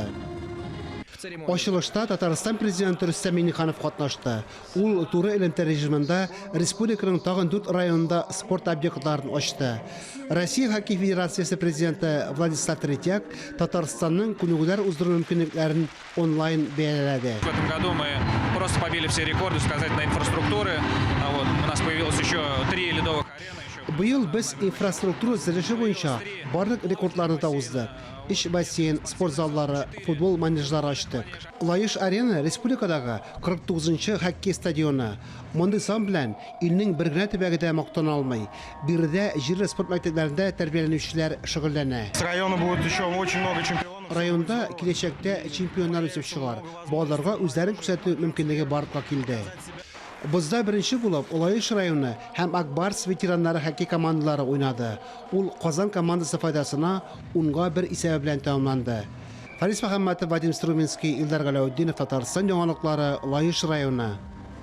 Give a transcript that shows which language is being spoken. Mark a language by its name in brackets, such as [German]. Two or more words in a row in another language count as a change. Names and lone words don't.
[Tatar] Ачылышта Татарстан президенты Рүстем Миңнеханов катнашты. Ул туры элемтә режимында республиканың тагын 4 районында спорт объектларын ачты. Россия хоккей федерациясе президенты Владислав Третьяк Татарстанның күнегүләр уздыру мөмкинлекләрен онлайн бәяләде. [Russian] В этом году мы просто побили все рекорды сказательной инфраструктуры. У нас появилось еще 3 ледовых арены. [Tatar] Быел без инфраструктура зелеше буенча барлык рекордларны да уздык. Иш бассейн, спорт заллары, футбол манежлары ачтык. Лайыш арена республикадагы 49-нчы хоккей стадионы. Мондый сан белән илнең бер генә төбәге дә мактана алмый. Биредә җирле спорт мәктәпләрендә тәрбияләнүчеләр шөгыльләнә. [Russian] С района будет еще очень много чемпионов. [Tatar] Районда киләчәктә чемпионнар үсеп чыгар. Балаларга үзләрен күрсәтү мөмкинлеге барлыкка килде. Бозда беренче булып Лайыш районы һәм Акбарс ветераннары хоккей командалары уйнады. Ул Казан командасы файдасына 10-1 исәбе белән тәмамланды. Фарис Мөхәммәтов, Вадим Струминский, Илдар Галауддинов, Татарстан яңалыклары, Лайыш районы.